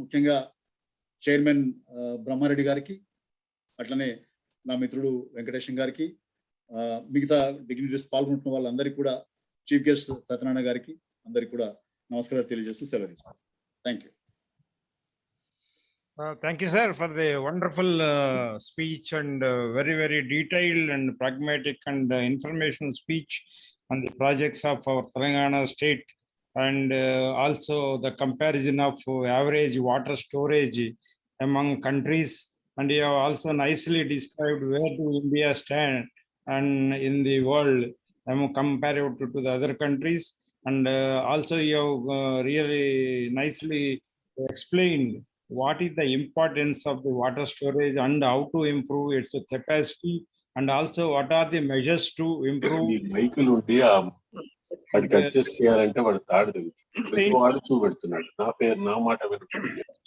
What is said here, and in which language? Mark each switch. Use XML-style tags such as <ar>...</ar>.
<te>ముఖ్యంగా చైర్మన్ బ్రహ్మారెడ్డి గారికి, అట్లనే నా మిత్రుడు వెంకటేశం గారికి, మిగతా డిగ్నిటరీస్ పాల్గొంటున్న వాళ్ళందరికీ కూడా, చీఫ్ గెస్ట్ సత్యనారాయణ గారికి అందరికీ కూడా నమస్కారాలు తెలియజేస్తూ సెలవు తీసుకుంటాను.</te> <en>Thank you. Thank you, sir, for the wonderful speech and very, very detailed and pragmatic and informational speech on the projects of our Telangana state, and also the comparison of average water storage among countries, and you have also nicely described where do India stand and in the world compared to the other countries. And also you have really nicely explained what is the importance of the water storage and how to improve its capacity, and also what are the measures to improve.</en> <te>మైకులు ఉండి వాడికి adjust చేయాలంటే వాడు తాడు తగ్గుతుంది. ప్రతి వాడు చూపెడుతున్నాడు, నా మాట వినపడుతుంది.</te>